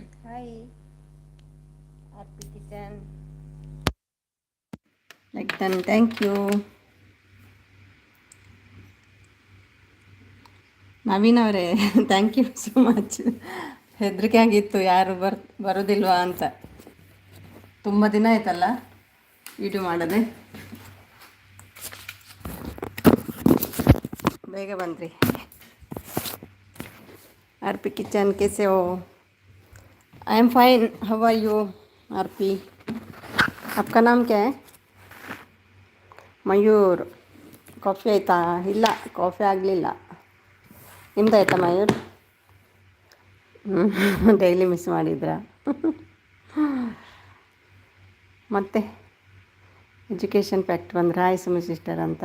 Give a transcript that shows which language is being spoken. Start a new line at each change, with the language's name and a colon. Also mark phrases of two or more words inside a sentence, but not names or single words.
English: Hi, Happy Kitchen. Like done, thank you.
Kannada: ನವೀನ್ ಅವರೇ
English: thank you so much.
Kannada: ಹೆದರಿಕೆ ಆಗಿತ್ತು ಯಾರು ಬರೋದಿಲ್ವಾ ಅಂತ. ತುಂಬ ದಿನ ಆಯ್ತಲ್ಲ ವಿಡಿಯೋ ಮಾಡದೆ. ಬೇಗ ಬಂದ್ರಿ.
Hindi: आरपी किचन कैसे हो?
English: I am fine. How are you RP?
Hindi: आपका नाम क्या है?
Kannada: ಮಯೂರ್. ಕಾಫಿ ಆಯಿತಾ? ಇಲ್ಲ, ಕಾಫಿ ಆಗಲಿಲ್ಲ. ನಿಮ್ದಾಯ್ತಾ ಮಯೂರ್?
English: daily miss
Kannada: ಮಾಡಿದ್ರಾ? ಮತ್ತೆ
English: education fact
Kannada: ಬಂದ್ರೆ ಹಾಯ್ ಸುಮಿ ಸಿಸ್ಟರ್ ಅಂತ.